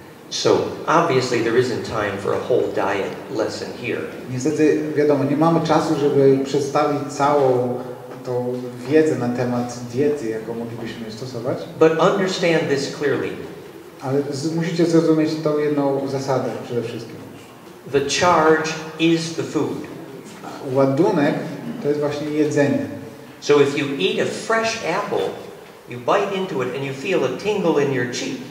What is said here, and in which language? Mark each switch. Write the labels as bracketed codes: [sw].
[en] So obviously there isn't time for a whole diet lesson here. [pl] Niestety, wiadomo, nie mamy czasu, żeby przedstawić całą tą wiedzę na temat diety, jaką moglibyśmy stosować. [en] But understand this clearly. [pl] Ale musicie zrozumieć tą jedną zasadę przede wszystkim. [en] The charge is the food. [pl] Ładunek to jest właśnie jedzenie. [en] So if you eat a fresh apple, you bite into it and you feel a tingle in your cheek.